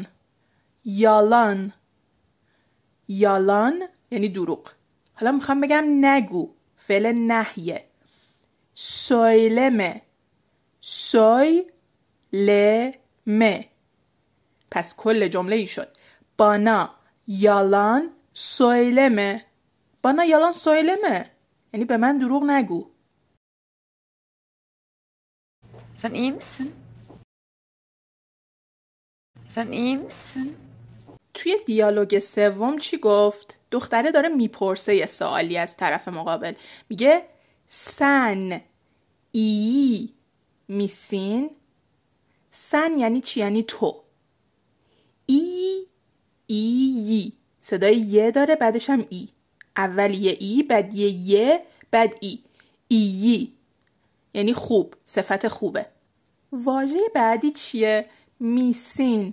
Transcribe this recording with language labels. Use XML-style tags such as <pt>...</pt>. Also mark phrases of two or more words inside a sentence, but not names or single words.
<fa>یالان. یالان یعنی دروغ. حالا میخوام بگم نگو، فعل نهیه.</fa> <tr>söyleme. söyleme.</tr> <fa>پس کل جمله ای شد</fa> <tr>bana yalan söyleme. bana yalan söyleme</tr> <fa>یعنی به من دروغ نگو.</fa> <tr>Sen iyi misin? Sen iyi misin?</tr> <fa>توی دیالوگ سوم چی گفت؟ دختره داره میپرسه یه سوالی از طرف مقابل. میگه</fa> <tr>sen iyi misin؟</tr> <fa>sen یعنی چی؟ یعنی تو. ای صدای یه داره، بعدش هم ای. اول یه ای، بعد یه بعد ای. ای یعنی خوب، صفت خوبه. واژه بعدی چیه؟ میسین.</fa>